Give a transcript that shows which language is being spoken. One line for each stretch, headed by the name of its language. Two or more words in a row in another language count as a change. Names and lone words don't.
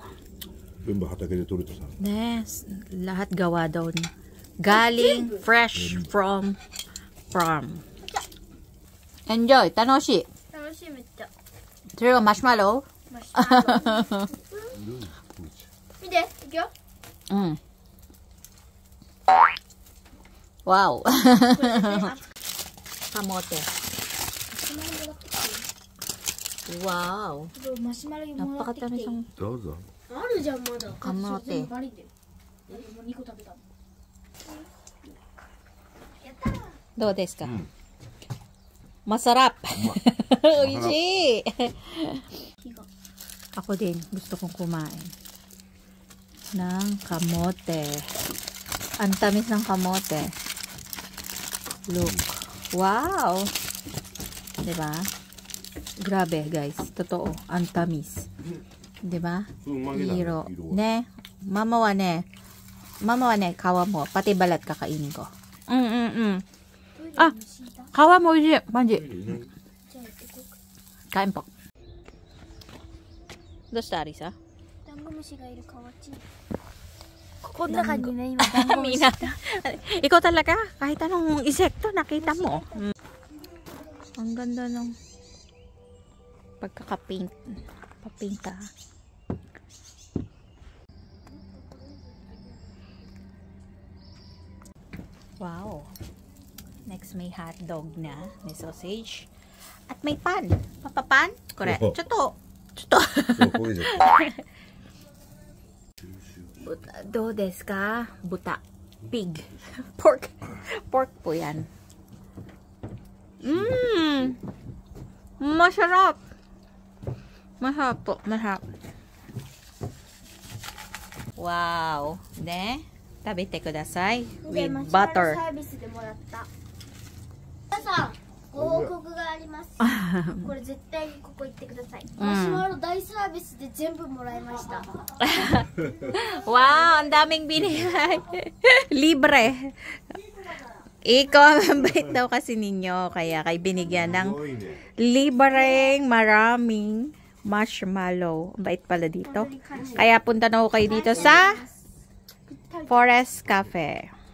Japanese: 全部畑で採れたさ。
Filipino: ね、lahat gawa daw niya. Galing fresh from farm.
English: Enjoy.
Japanese: 楽しい。楽しいめっちゃ。それはマシュマロ？マシュマロ。見て、いくよ。うん。Wow.
Filipino: Kamote. Wow. Napakatamis ang
Japanese: どうぞ。あるじゃんまだ。
Filipino: kamote.
Japanese: バリで。もう2個食べた。やったー。どうですか ？
Filipino: Masarap.
Japanese: Oishi.
Filipino: Ako din, gusto kong kumain ng kamote. Ang tamis ng kamote. Look. Wow. Diba? Grabe, guys. Totoo. Ang tamis. Diba? Hiro. Ne.
Japanese: ママはね、皮も.
Filipino: Pati balat kakainin ko. Ah,
Japanese: 皮も美味しい.
Filipino: Manji. Kain po.
Japanese: どうしたアリサ？ダンゴムシがいるかわち。ここの中にね、今ダンゴムシ。
Filipino: Ikaw talaga, kahit anong insekto nakita mo. Ang ganda ng pagkaka-paint. Papinta. Wow. Next may hotdog na, may sausage. At may pan. Papapan? Correct.
Japanese: ちょっと。ちょっと. どうですか?
English: Buta. Pig. Pork.
Filipino: Pork po yan. Masarap. Masarap po. Masarap. Wow. Ne?
Japanese: 食べてください.
English: With butter.
Japanese: サービスでもらった。皆さん、ご報告があります。これ絶対にここ行ってください。マシュマロ大サービスで全部もらいました。
Filipino: Wow, ang daming binigay. Libre. Ikaw, ang bait daw kasi ninyo. Kaya kayo binigyan ng libreng maraming marshmallow. Ang bait pala dito. Kaya punta na ako kayo dito sa Forest Cafe.